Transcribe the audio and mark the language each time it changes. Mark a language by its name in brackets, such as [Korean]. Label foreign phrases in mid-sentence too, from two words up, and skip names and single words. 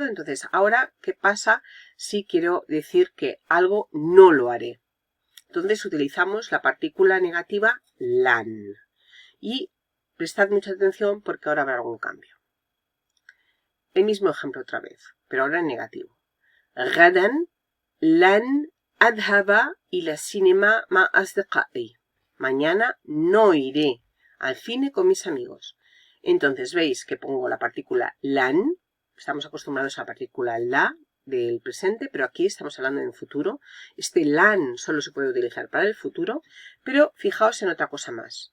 [Spanish] Entonces, ahora, ¿qué pasa si quiero decir que algo no lo haré? Entonces utilizamos la partícula negativa lan. Y prestad mucha atención porque ahora habrá algún cambio. El mismo ejemplo otra vez, pero ahora en negativo. [Arabic] غدا لن أذهب إلى السينما مع أصدقائي. [Spanish] Mañana no iré al cine con mis amigos. Entonces veis que pongo la partícula lan. Estamos acostumbrados a la partícula la del presente, pero aquí estamos hablando en futuro. Este lan solo se puede utilizar para el futuro, pero fijaos en otra cosa más.